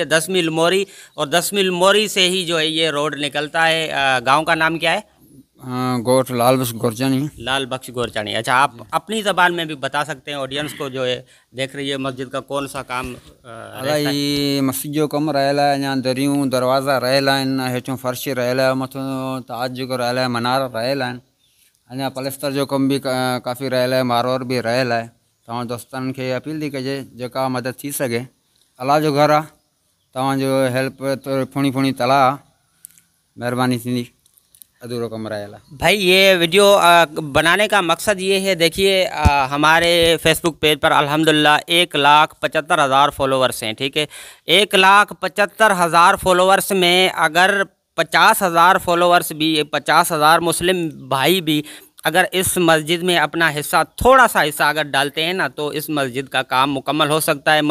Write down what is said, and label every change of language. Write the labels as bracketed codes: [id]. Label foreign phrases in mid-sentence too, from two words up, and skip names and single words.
[hi] 10 मील मोरी, और 10 मील मोरी से ही जो है ये रोड निकलता है। गांव का नाम क्या है? [sd] गोट लाल बख्श गोरचानी। लाल बख्श गोरचानी। [hi] अच्छा, आप अपनी ज़बान में भी बता सकते हैं ऑडियंस को जो है देख रही है, मस्जिद का कौन सा काम [sd] अलाई मस्जिद जो कम रहेला है, यहाँ दरियूं दरवाज़ा रहेला आहिनि, हेठों फर्श रहेला है, मथों ताज जेको रहेला है, मनार रहेला आहिनि। अञा पलस्तर जो कम भी काफ़ी रहेला है, मारवार भी रहेला है। तव्हां दोस्तनि खे अपील थी कजे, जेका मदद थी सघे। अलाह जो घर आहे, तव्हांजो हेल्प तो फुणी तला महिरबानी थींदी। अधूरो कम रहेला भाई। [hi] ये वीडियो बनाने का मकसद ये है, देखिए हमारे फेसबुक पेज पर अल्हम्दुलिल्लाह 1,75,000 फॉलोवर्स हैं, ठीक है। 1,75,000 फॉलोवर्स में अगर 50,000 फॉलोवर्स भी, 50,000 मुस्लिम भाई भी अगर इस मस्जिद में अपना हिस्सा, थोड़ा सा हिस्सा अगर डालते हैं ना, तो इस मस्जिद का काम मुकम्मल हो सकता है।